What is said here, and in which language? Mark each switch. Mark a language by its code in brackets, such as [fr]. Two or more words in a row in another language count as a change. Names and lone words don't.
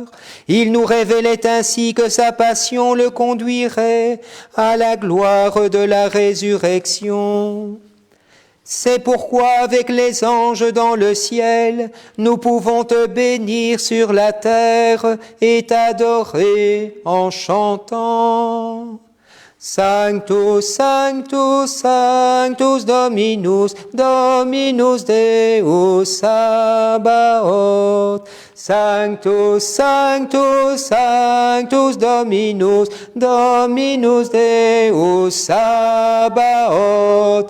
[fr] Il nous révélait ainsi que sa passion le conduirait à la gloire de la résurrection. C'est pourquoi avec les anges dans le ciel, nous pouvons te bénir sur la terre et t'adorer en chantant. [la] Sanctus, Sanctus, Sanctus Dominus, Dominus Deus Sabaoth. Sanctus, Sanctus, Sanctus Dominus, Dominus Deus Sabaoth.